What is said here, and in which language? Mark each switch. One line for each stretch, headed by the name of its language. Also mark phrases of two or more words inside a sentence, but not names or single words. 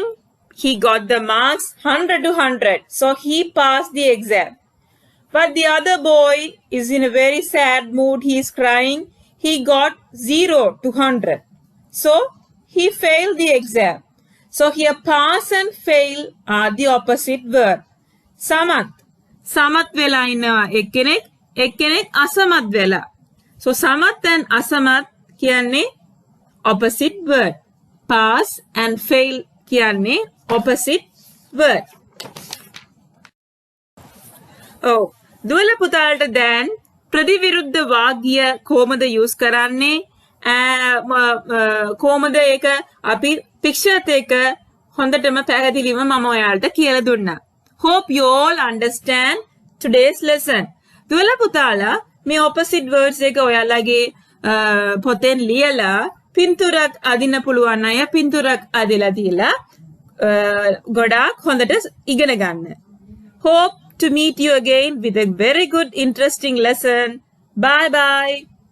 English: He got the marks 100 to 100. So he passed the exam. But the other boy is in a very sad mood. He is crying. He got 0 to 100. So he failed the exam. So here pass and fail are the opposite word.
Sinhala: Samath. සමත් වෙලා ඉන්නවා එක්කෙනෙක් අසමත් වෙලා.
English: So samath and
Sinhala: අසමත් කියන්නේ
English: opposite word. Pass and fail kiyanne opposite word.
Sinhala: Oh, දුවල පුතාලට දැන් ප්‍රතිවිරුද්ධ වාක්‍ය කොහොමද use කරන්නේ? කොහොමද ඒක අපි picture එක හොඳටම පැහැදිලිව මම ඔයාලට කියලා දුන්නා.
English: Hope you all understand today's lesson.
Sinhala: දුවල පුතාලා මේ
English: opposite words
Sinhala: එක ඔයාලගේ පොතෙන් ලියලා පින්තූරක් අදින්න පුළුවන් අය පින්තූරක් අදලා දීලා ගොඩාක් හොඳට ඉගෙන ගන්න.
English: Hope to meet you again with a very good interesting lesson. Bye bye.